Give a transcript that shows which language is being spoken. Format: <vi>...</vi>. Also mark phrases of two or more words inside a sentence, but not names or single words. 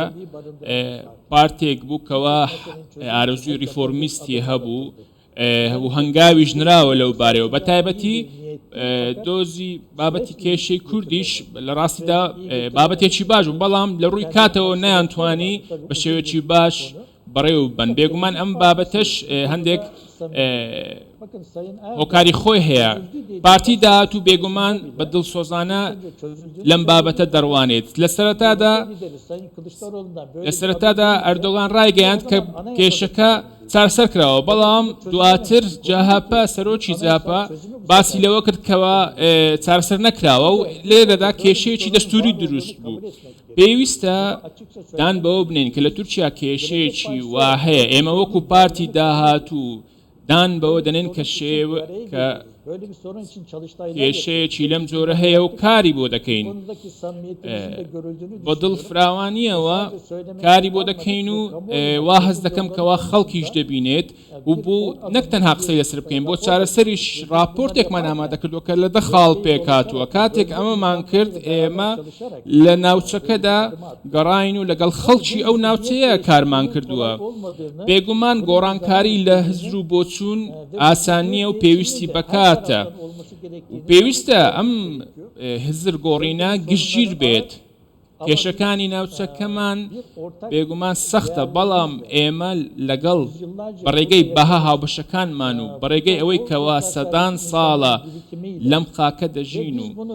<ckb>پارتێک بوو کەوا ئارەزوی ریفۆرمیستی هەبوو و هەنگاوی ژنراوە لەو بارەوە بە تایبەتی دۆزی بابەتی کێشەی کوردیش لە ڕاستیدا بابەتێکی باش و بەڵام لە ڕووی کاتەوە نەیانتوانی بە شێوەیەکی باش بەڕێوە بن بێگومان ئەم بابەتەش هەندێک</ckb> <tr>Bakın Sayın Erdoğan</tr> <ckb>هۆکاری خۆی هەیە پارتی داهاتوو بێگومان بە دڵسۆزانە لەم بابەتە دەڕوانێت لە سەرەتادا</ckb> <tr>lideri Sayın Kılıçdaroğlu'ndan böyle</tr> <ckb>لە</ckb> <tr>bir</tr> <ckb>سەرەتادا ئەردۆغان ڕایگەیاند کە کێشەکە چارەسەر کراوە بەڵام دواتر جاهاپا سەرۆکی جاپا باسی لەوە کرد کەەوە چارەسەر نەکراوە و لێرەدا کێشەیەکی دەستوری دروست بوو پێویستە دان بەوە بنین کە لە تورکیا کێشەیەکی وا هەیە ئێمە وەکو پارتی داهاتوو دان بەوە دەنێن کە کە</ckb> <tr>böyle bir sorun için çalıştaylar</tr> <ckb>کێشەیەکی لەم جۆرە هەیە و کاری بۆ دەکەین</ckb> <tr>konudaki samimiyetimizin de görüldüğünü</tr> <ckb>بە دڵفراوانیەوە کاری بۆ دەکەین و وا هەز دەکەم کەوا خەڵکیش دەبینێت و بۆ نەک تەنها قسەی لەسەر بکەین بۆ چارەسەریش راپۆرتێکمان ئامادە کردووە کە لە دەخاڵ پێکاتووە کاتێک ئەمەمان کرد ئێمە لە ناوچەکەدا گەڕاین و لەگەڵ خەڵکی ئەو ناوچەیە کارمان کردووە بێگومان گۆڕانکاری لە هزر و بۆچوون ئاسانیە و پێویستی بەکاتە پێویستە ئەم هزر گۆڕینە گشتگیر بێت کێشەکانی ناوچەکەمان بێگومان سەختە بەڵام ئێمە لەگەڵ بەڕێگەی بەها هاوبەشەکانمان و بەڕێگەی ئەوەی کەوا سەدان ساڵە لەم خاکە دەژین و</ckb>